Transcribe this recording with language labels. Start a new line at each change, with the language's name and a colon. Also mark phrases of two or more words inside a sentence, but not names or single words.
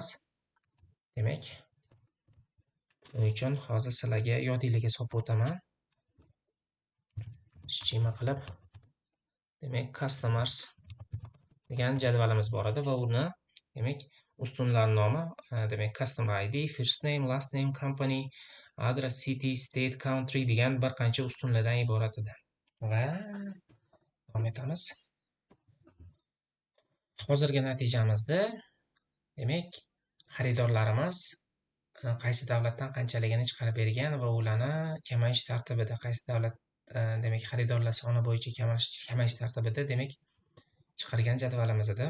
Uzbek: Demak, buning uchun hozir sizlarga yodinglarga solib o'taman. Schema qilib, demak, customers degan jadvalimiz bor edi va uni demak ustunlar nomi, demak
English: customer ID, first name, last name, company, address, city, state, country
Uzbek: degan bir qancha ustunlardan iborat edi. Va davom etamiz. Hozirgi natijamizda demak xaridorlarimiz qaysi davlatdan qanchaligini chiqarib bergan va ularni kamayish tartibida qaysi davlat demak xaridorlar soni bo'yicha kamayish tartibida demak chiqargan jadvalimiz edi.